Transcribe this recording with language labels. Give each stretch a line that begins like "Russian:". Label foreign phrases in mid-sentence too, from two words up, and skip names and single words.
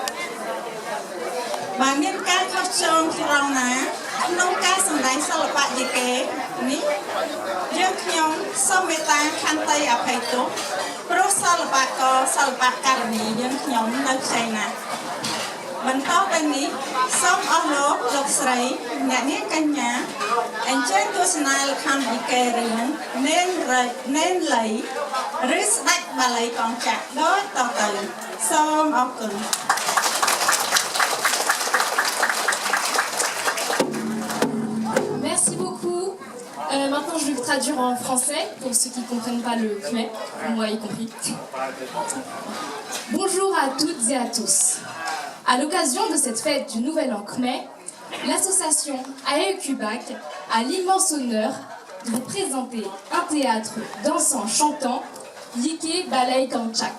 Khmer: បើមានការខុសឆ្គងត្រង់ណាក្នុងការសម្ដែងសិល្បៈយីកេនេះយើងខ្ញុំសូមមេត្តាខន្តីអភ័យទោសព្រោះសិល្បករសិល្បករនីយើងខ្ញុំនៅខ្ចីណាស់បន្តទៅនេះសូមអស់លោកស្រីអ្នកនាងកញ្ញាអញ្ជើញទស្សនាល្ខោនយីកេរឿងនេនលីឬស្ដេចបាលីកងចក្រដូចតទៅសូមអរគុណ
French: Merci beaucoup. Maintenant, je vais vous traduire en français pour ceux qui ne comprennent pas le khmer, moi y compris. Bonjour à toutes et à tous. À l'occasion de cette fête du Nouvel An khmer, l'association Ae Kubak a l'immense honneur de vous présenter un théâtre dansant-chantant, Yike Ballet Kanchak.